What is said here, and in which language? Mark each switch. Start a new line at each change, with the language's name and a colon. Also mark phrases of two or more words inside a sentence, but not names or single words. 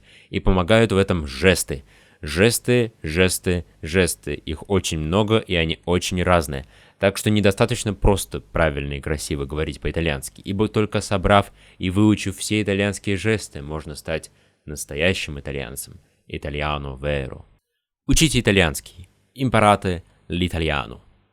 Russian: И помогают в этом жесты. Жесты, жесты, жесты. Их очень много, и они очень разные. Так что недостаточно просто правильно и красиво говорить по-итальянски, ибо только собрав и выучив все итальянские жесты, можно стать настоящим итальянцем.
Italian: Italiano vero.
Russian: Учите итальянский.
Italian: Imparate l'italiano.